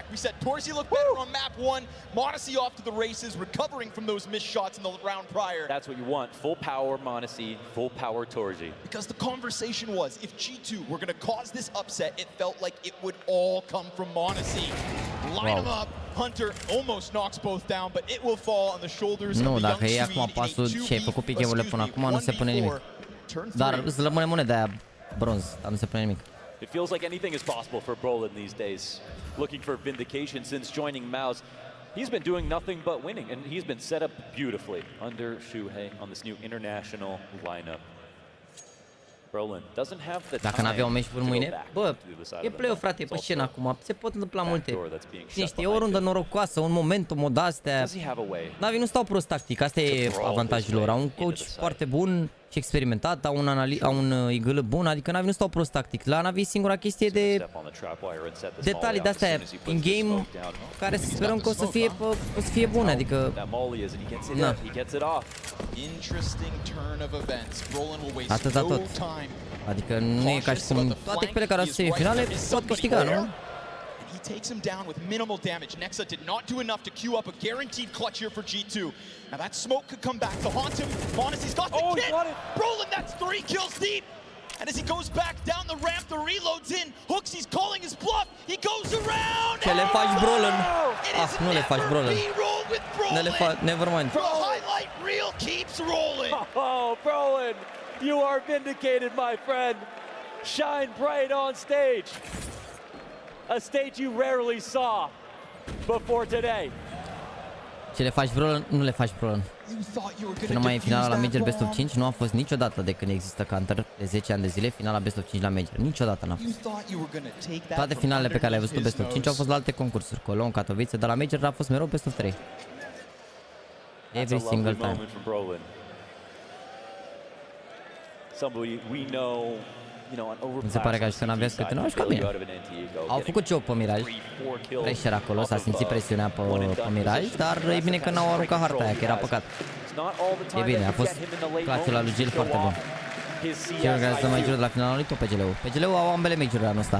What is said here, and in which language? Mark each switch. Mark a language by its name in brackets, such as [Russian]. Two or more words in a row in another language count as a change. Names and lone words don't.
[English] We said Torzy looked better on map 1. Monacy off to the races, recovering from those missed shots in the round prior. That's what you want. Full power Monacy, full power Torzy. Because the conversation was, if G2 were going to cause this upset, it felt like it would all come from Monacy. Line him up. Hunter almost knocks both down, but it will fall on the shoulders of the young Swede in a 2v, [Romanian] Dar îți rămâne moneda aia bronz, dar nu se pune nimic. [English] It feels like anything is possible for Brolin these days. Looking for vindication since joining Mouse. He's been doing nothing but winning, and he's been set up beautifully under Shuhei on this new international lineup. Brolin doesn't have the time. [Romanian] Dacă n-avea un meci până mâine, bă, e play-off, frate, e pe scenă acum, se pot întâmpla multe. Cine știe, o rundă norocoasă, un momentum, o astea. NaVi nu stau prost tactic, asta e avantajul lor. Au un coach foarte bun și experimentat, au un igl bun, adică NaVi nu stau prost tactic. La NaVi singura chestie de detalii de-astea in-game care să sperăm că o să fie bune, adică na. Atâta tot. Adică nu e ca și cum toate echipele care au semifinale pot câștiga, nu? [English] He takes him down with minimal damage. Nexa did not do enough to queue up a guaranteed clutch here for G2. Now that smoke could come back to haunt him. Monacy's got the kit. Brolin, that's 3 kills deep. And as he goes back down the ramp, the reload's in. Hooks, he's calling his bluff. He goes around. [Romanian] Ce le faci, Brolin? Ah, nu le faci, Brolin. Ne le faci, [English] never mind. The highlight reel keeps rolling. Oh, Brolin, you are vindicated, my friend. Shine bright on stage. A stage you rarely saw before today. [Romanian] Ce le faci, Brolin? Nu le faci, Brolin. Și numai în finala la Major [English] Best of 5 [Romanian] nu a fost niciodată de când există Counter de 10 ani de zile, finala [English] Best of 5 [Romanian] la Major. Niciodată n-a fost. Toate finalele pe care le-ai văzut [English] Best of 5 [Romanian] au fost la alte concursuri, Cologne, Katowice, dar la Major a fost mereu [English] Best of 3. Every single time. Somebody we know. [Romanian] Mi se pare că ajută n-avea câte nu au jucat bine. Au făcut joc pe Miraj. Pressure acolo, s-a simțit presiunea pe Miraj, dar e bine că n-au aruncat harta aia, că era păcat. E bine, a fost clutch-ul la lui Gil foarte bun. Cine organizează majorul de la finalul lui tot PGL-ul. PGL-ul au ambele majoruri anul ăsta.